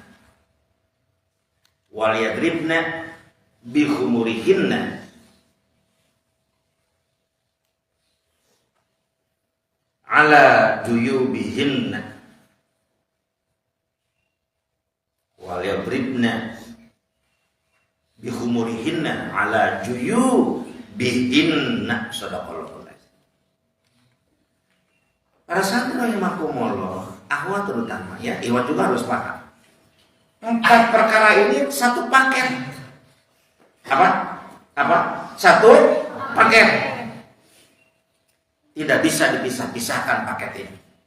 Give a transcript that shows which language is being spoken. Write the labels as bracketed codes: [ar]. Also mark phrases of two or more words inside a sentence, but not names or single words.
[ar] وليضربن بخمرهن على جيوبهن. وليضربن بخمرهن على جيوبهن. Sadaqallahu. [id] Para santri rahimakumullah, akhwat terutama ya, ikhwat juga harus paham. 4 perkara ini satu paket. Apa? Satu paket. Tidak bisa dipisah-pisahkan paket ini.